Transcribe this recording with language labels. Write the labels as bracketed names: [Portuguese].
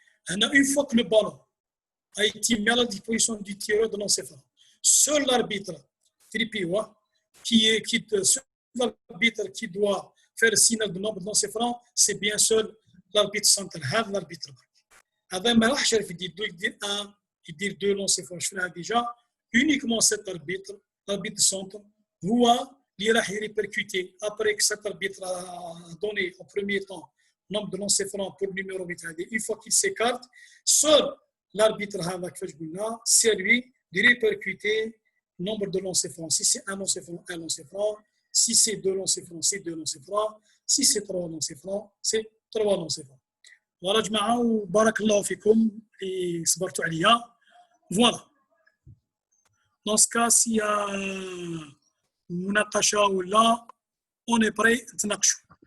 [French] Une fois que le ballon a été mis à la disposition du tireur de lancer franc, seul l'arbitre qui doit faire le signal de nombre de lancer franc, c'est bien seul l'arbitre central, l'arbitre. [Arabic] Avant, ما راحش يدير 1, يدير 2 [French] lancers francs. Je fais déjà uniquement cet arbitre, l'arbitre central, هو qui va répercuter après que cet arbitre a donné en premier temps nombre de lancers francs pour le numéro 8. Une fois qu'il s'écarte, seul l'arbitre, c'est lui de répercuter nombre de lancers francs. Si c'est un lancer franc, un lancer franc. Si c'est deux lancers francs, c'est deux lancers francs. Si c'est trois lancers francs, c'est trois lancers francs. [Arabic] Voilà, جماعة وبارك الله فيكم اللي صبرتوا عليا. [French] Voilà. Dans ce cas, s'il y a [Arabic] مناقشه ولا اوني بري نتناقشوا.